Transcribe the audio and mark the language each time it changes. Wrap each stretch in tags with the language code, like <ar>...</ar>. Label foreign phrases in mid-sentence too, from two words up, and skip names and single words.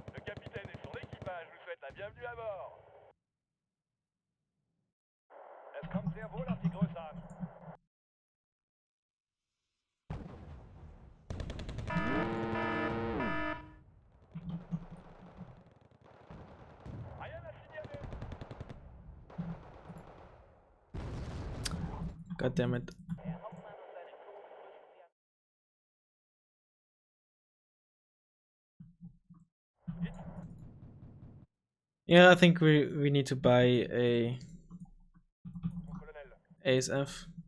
<fr>capitaine et son équipage vous souhaitent la bienvenue à bord.</fr> <de>Es kommt sehr wohl auf die Größe an.</de> <fr>Rien à signaler.</fr> <en>God damn it. Yeah, I think we need to buy a ASF.</en>